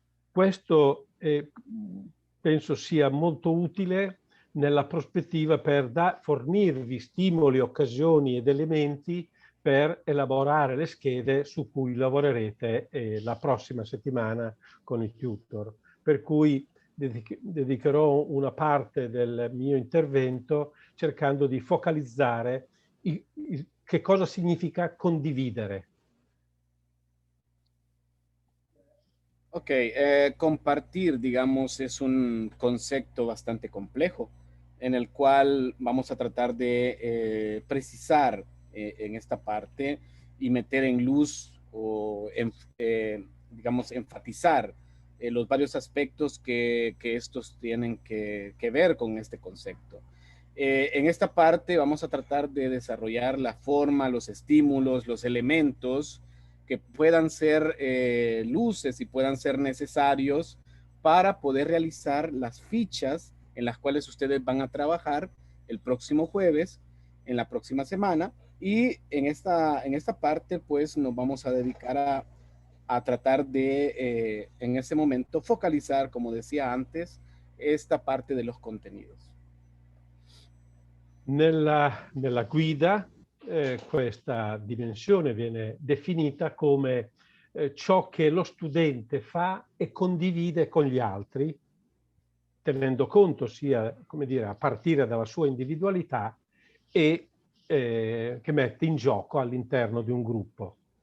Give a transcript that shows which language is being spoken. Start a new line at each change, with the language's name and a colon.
Italian: Questo penso sia molto utile nella prospettiva per fornirvi stimoli, occasioni ed elementi per elaborare le schede su cui lavorerete la prossima settimana con il tutor. Per cui dedicherò una parte del mio intervento cercando di focalizzare che cosa significa condividere.
Spanish: Ok, compartir, digamos, es un concepto bastante complejo en el cual vamos a tratar de precisar en esta parte y meter en luz o, digamos, enfatizar los varios aspectos que estos tienen que ver con este concepto. En esta parte vamos a tratar de desarrollar la forma, los estímulos, los elementos que puedan ser luces y puedan ser necesarios para poder realizar las fichas en las cuales ustedes van a trabajar el próximo jueves, en la próxima semana, y en esta parte pues nos vamos a dedicar a tratar de en ese momento focalizar, como decía antes, esta parte de los contenidos.
Italian: Nella guida questa dimensione viene definita come ciò che lo studente fa e condivide con gli altri, tenendo conto sia, come dire, a partire dalla sua individualità e che mette in gioco all'interno di un gruppo.